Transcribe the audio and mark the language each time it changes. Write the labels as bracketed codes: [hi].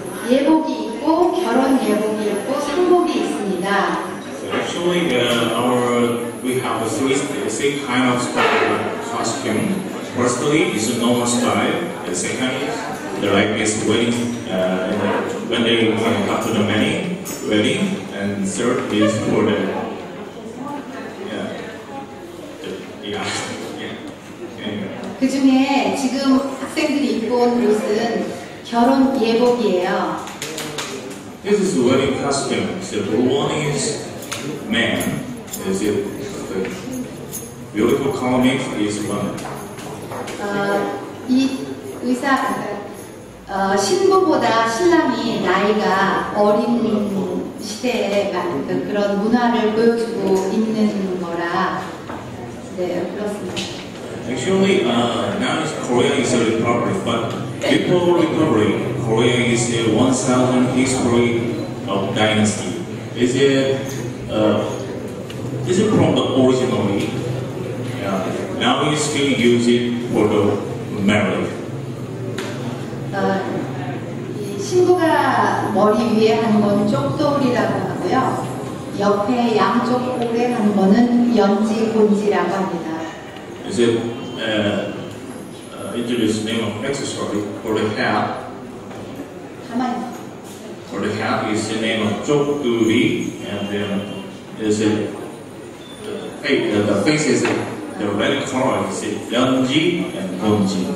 [ko] 예복이 있고 결혼 예복이 있고 상복이 있습니다. [en] Actually, we have three kind of style costume. Firstly, is a normal style. The second is like this wedding when they come to the wedding, and third is for the [ko] 그 중에 지금 학생들이 입고 온 옷은 결혼 예복이에요. [en] This is wedding costume. So the one is man. Is it the beautiful comic is woman. [ko] 이 의상 신부보다 신랑이 나이가 어린 시대에 그런 문화를 보여주고 있는 거라 네 그렇습니다. [en] Actually, now Korea is a republic, but before recovery, Korea is a 1,000 history of dynasty. Is it from the originally? Yeah. Now we still use it for the marriage. [ko] 이 신부가 머리 위에 하는 건 쪽돌이라고 하고요. 옆에 양쪽 볼에 하는 거는 연지곤지라고 합니다. [en] Is it introduce name of accessory for the hair? For the hair is the name of 쪽돌이, and then is it the face is the red color is it 연지 and 곤지.